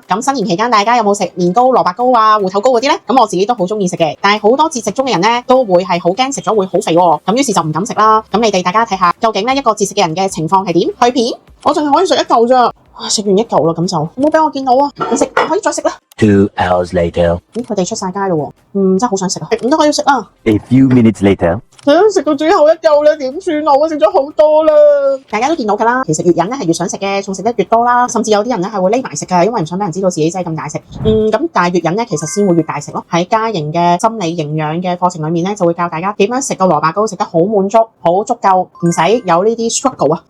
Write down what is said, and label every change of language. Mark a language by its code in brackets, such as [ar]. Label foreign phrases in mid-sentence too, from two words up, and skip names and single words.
[yue] 咁新年期間大家有冇食年糕、蘿蔔糕啊、芋頭糕嗰啲咧？咁我自己都好中意食嘅，但係好多節食中嘅人咧都會係好驚食咗會好肥喎，咁於是就唔敢食啦。咁你哋大家睇下，究竟咧一個節食嘅人嘅情況係點？去片，我淨係可以食一嚿咋，食完一嚿啦，咁就唔好俾我見到啊！唔食，可以再食啦。 [en] 2 hours later. [yue] 佢哋出晒街咯喎，真係好想食啊！唔得，我要食啊！ [en] A few minutes later. [yue] 食到最後一嚿啦，點算啊？我食咗好多啦，大家都見到㗎啦。其實越忍咧係越想食嘅，仲食得越多啦。甚至有啲人咧係會匿埋食㗎，因為唔想俾人知道自己真係咁大食。咁但係越忍咧，其實先會越大食咯。喺家營嘅心理營養嘅課程裏面咧，就會教大家點樣食個蘿蔔糕食得好滿足、好足夠，唔使有呢啲 struggle 啊。